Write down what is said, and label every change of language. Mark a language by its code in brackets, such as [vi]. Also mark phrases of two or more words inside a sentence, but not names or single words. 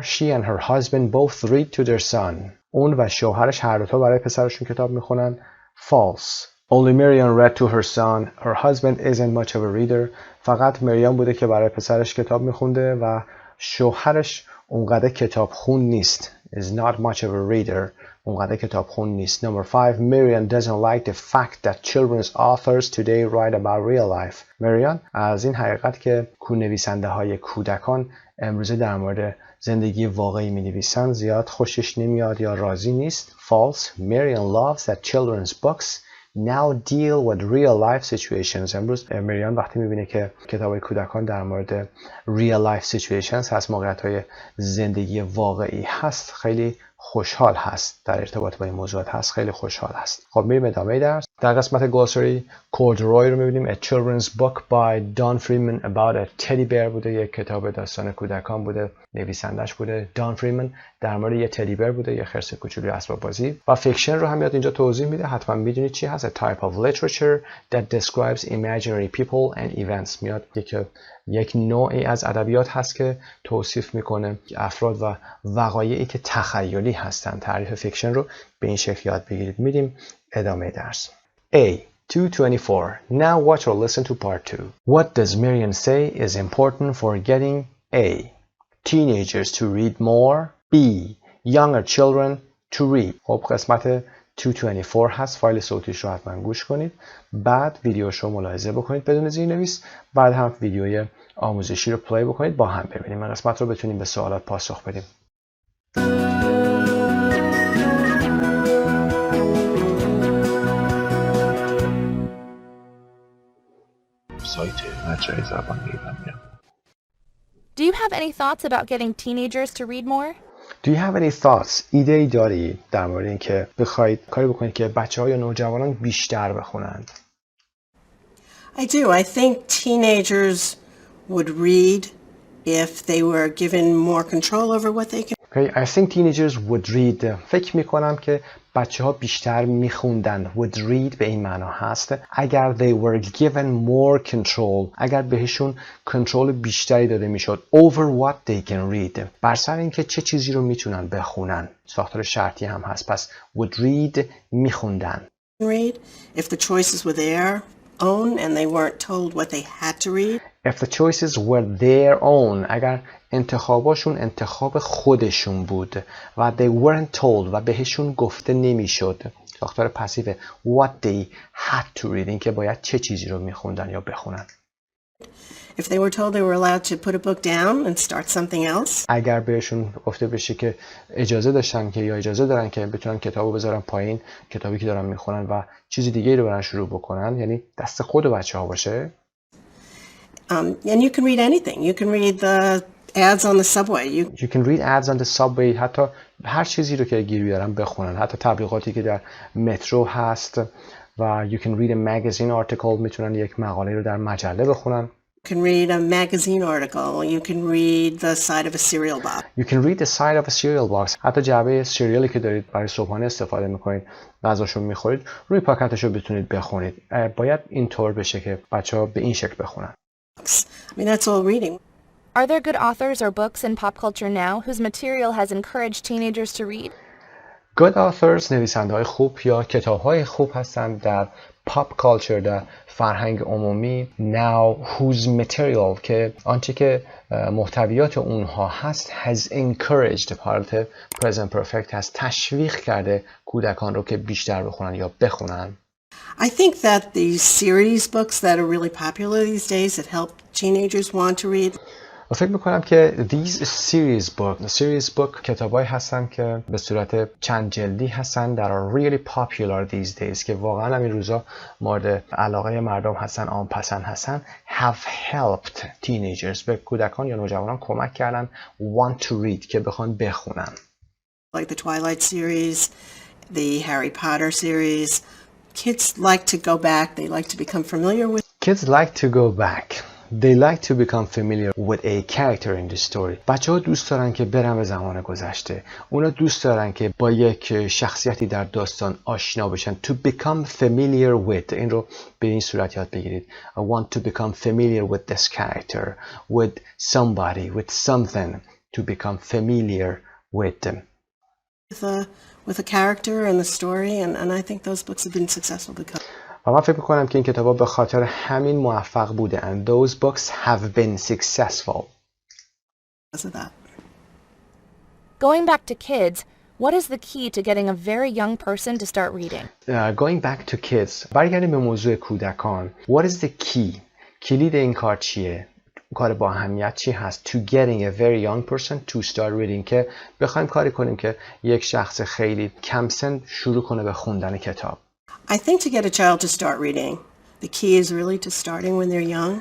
[en] She and her husband both read to their son. [fa] اون و شوهرش هر دو تا برای پسرشون کتاب میخونن. [en] False. Only Miriam read to her son. Her husband isn't much of a reader. [fa] فقط مریام بوده که برای پسرش کتاب میخونده و شوهرش اونقدر کتاب خون نیست. [en] Is not much of a reader. [fa] اونقدر کتاب خون نیست. [en] Number 5. Miriam doesn't like the fact that children's authors today write about real life. [fa] مریان از این حقیقت که نویسنده های کودکان امروزه در مورد زندگی واقعی می نویسن زیاد خوشش نمیاد یا راضی نیست. [en] False. Miriam loves that children's books now deal with real life situations. [fa] امروز مریان وقتی میبینه که کتابای کودکان در مورد [en] real life situations [fa] هست، موقعیت های زندگی واقعی هست، خیلی خوشحال هست، در ارتباط با این موضوعات هست، خیلی خوشحال هست. خب میریم ادامه درس. در قسمت گلوسری کوردروی رو میبینیم. [en] A children's book by Don Freeman about a teddy bear [fa] بوده، یک کتاب داستان کودکان بوده، نویسندش بوده دان فریمن، در مورد یه [en] teddy bear [fa] بوده، یه خرس کوچولوی اسباب بازی. و فیکشن رو هم یاد اینجا توضیح میده، حتما میدونید چی هست. [en] A type of literature that describes imaginary people and events. [fa] میاد یک نوعی از ادبیات هست که توصیف میکنه افراد و وقایعی که تخیلی هستن. تعریف فیکشن رو به این شکل یاد بگیرید. میریم ادامه درس. [en] A. 224. Now watch or listen to part 2. What does Miriam say is important for getting A. Teenagers to read more. B. Younger children to read. [fa] خب قسمت 224 هست. فایل صوتیش رو حتما گوش کنید. بعد ویدیوش رو ملاحظه بکنید بدون زیرنویس. بعد هم ویدیوی آموزشی رو پلی بکنید با هم ببینیم. این قسمت رو بتونیم به سوالات پاسخ بدیم. سایت مجموعه زبان ایرانی. [en] Do you have any thoughts about getting teenagers to read more? Do you have any thoughts? [fa] ایده ای داری در مورد اینکه بخواید کاری بکنید که بچه‌ها یا نوجوانان بیشتر بخونند؟ [en] I do. I think teenagers would read if they were given more control over what they can. Okay, I think teenagers would read. [fa] فکر میکنم که بچه ها بیشتر میخوندن. [en] Would read [fa] به این معنا هست اگر [en] they were given more control، [fa] اگر بهشون کنترل بیشتری داده میشد. [en] Over what they can read، [fa] بر سر اینکه چه چیزی رو میتونن بخونن. ساختار شرطی هم هست. پس [en] would read [fa] میخوندن. [en] Read if the choices were their own and they weren't told what they had to read. If the choices were their own، [fa] اگر انتخاباشون انتخاب خودشون بود و [en] they weren't told [fa] و بهشون گفته نمیشد. ساختار پسیو [en] what they had to read، [fa] اینکه باید چه چیزی رو میخوندن یا بخونن. [en] If they were told they were allowed to put a book down and start something else. [fa] اگر بهشون گفته بشه که اجازه داشتن که یا اجازه دارن که بتونن کتابو بذارن پایین، کتابی که دارن میخونن و چیزی دیگه رو برن شروع بکنن، یعنی دست خود بچه‌ها باشه. [en] And you can read anything. You can read the ads on the subway. You can read ads on the subway. [fa] حتی هر چیزی رو که گیر بیارن بخونن. حتی تبلیغاتی که در مترو هست و [en] you can read a magazine article، [fa] میتونن یک مقاله رو در مجله بخونن. [en] You can read a magazine article. You can read the side of a cereal box. You can read the side of a cereal box. [fa] حتی جعبه سیریالی که دارید برای صبحانه استفاده میکنید، غذاشو میخورید، روی پاکتشو بتونید بخونید. باید اینطور بشه که بچه‌ها به این شکل بخونن. [en] I mean, that's all reading. Are there good authors or books in pop culture now whose material has encouraged teenagers to read? Good authors، [fa] نویسنده‌های خوب یا کتاب‌های خوب هستند در [en] pop culture، [fa] در فرهنگ عمومی. [en] Now whose material، [fa] که آنچه که محتویات اونها هست [en] has encouraged، [fa] حالت [en] present perfect [fa] هست، تشویق کرده کودکان رو که بیشتر بخونن یا بخونن. [en] I think that the series books that are really popular these days that help teenagers want to read. [fa] فکر میکنم که [en] these series book [fa] کتابایی هستن که به صورت چند جلدی هستن [en] that are really popular these days، [fa] که واقعا همین روزا مورد علاقه مردم هستن، عام پسند هستن. [en] have helped teenagers، [fa] به کودکان یا نوجوانان کمک کردن [en] want to read، [fa] که بخوان بخونن. [en] Like the Twilight series, the Harry Potter series. Kids like to go back. They like to become familiar with. Kids like to go back. They like to become familiar with a character in the story. [fa] بچه‌ها دوست دارن که برن به زمان گذشته. اونا دوست دارن که با یک شخصیتی در داستان آشنا بشن. [en] To become familiar with. [fa] این رو به این صورت یاد بگیرید. [en] I want to become familiar with this character, with somebody, with something. To become familiar with them. With a character and the story, and I think those books have been successful because. [fa] و من فکر میکنم که این کتابا به خاطر همین موفق بوده. [en] And those books have been successful. Because of that. Going back to kids, what is the key to getting a very young person to start reading? Going back to kids. [fa] برگردیم به موضوع کودکان. [en] What is the key؟ [fa] کلید این کار چیه؟ کار با اهمیت چی هست؟ [en] To getting a very young person to start reading، [fa] که بخوایم کاری کنیم که یک شخص خیلی کم سن شروع کنه به خوندن کتاب. [en] I think to get a child to start reading, the key is really to starting when they're young.